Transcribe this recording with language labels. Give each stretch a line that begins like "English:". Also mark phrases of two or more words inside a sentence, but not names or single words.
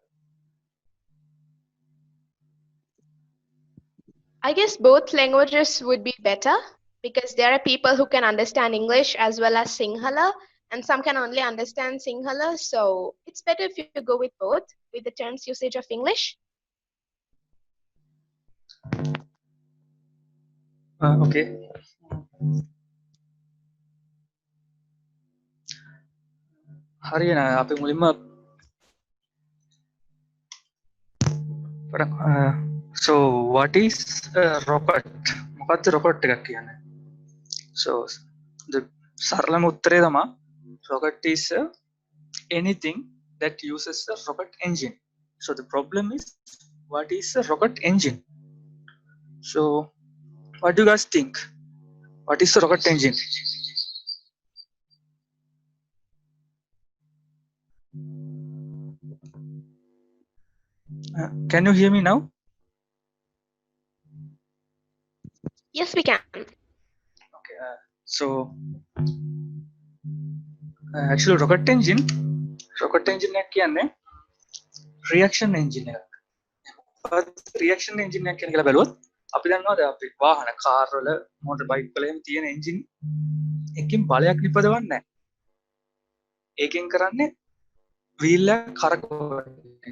English: I guess both languages would be better because there are people who can understand English as well as Sinhala, and some can only understand Sinhala. So it's better if you go with both, with the terms usage of English. Okay.
Sinhala: හරියන අපි මුලින්ම
English: so what is a rocket?
Sinhala: මොකක්ද rocket එකක් කියන්නේ?
English: So the
Sinhala: සරලම උත්තරේ තමයි
English: rocket is anything that uses a rocket engine. So the problem is, what is a rocket engine? So what do you guys think? What is a rocket engine? Can you hear me now? Yes, we can. Okay. So actually rocket engine
Sinhala: එකක් කියන්නේ
English: reaction engine එකක්. reaction engine
Sinhala: එකක් කියන්නේ කියලා බැලුවොත් අපි දන්නවා දැන් අපි වාහන කාර් වල මෝටර් බයික් වල එහෙම තියෙන engine එකකින් බලයක් නිපදවන්නේ නැහැ. ඒකෙන් කරන්නේ wheel එක කරකවන එක.